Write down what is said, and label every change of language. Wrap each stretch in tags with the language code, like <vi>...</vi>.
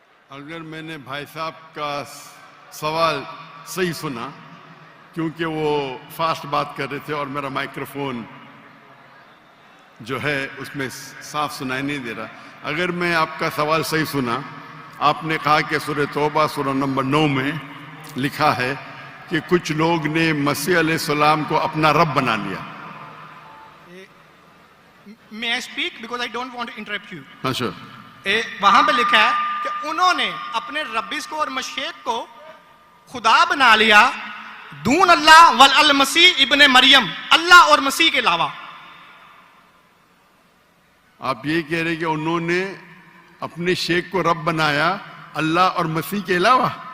<ur>اگر میں نے بھائی صاحب کا سوال صحیح سنا، کیونکہ وہ فاسٹ بات کر رہے تھے اور میرا مائکروفون جو ہے اس میں صاف سنائی نہیں دے رہا، اگر میں آپ کا سوال صحیح سنا، آپ نے کہا کہ سورہ توبہ سورہ نمبر 9 میں لکھا ہے کہ کچھ لوگ نے مسیح علیہ السلام کو اپنا رب بنا لیا.</ur> <en>May I speak because I don't want to interrupt you.</en> <ur>ہاں sure. وہاں پہ لکھا ہے کہ انہوں نے اپنے ربیس کو اور مشیخ کو خدا بنا لیا</ur> <ar>دون اللہ والمسیح ابن مریم،</ar> <ur>اللہ اور مسیح کے علاوہ. آپ یہ کہہ رہے کہ انہوں نے اپنے شیخ کو رب بنایا اللہ اور مسیح کے علاوہ؟</ur>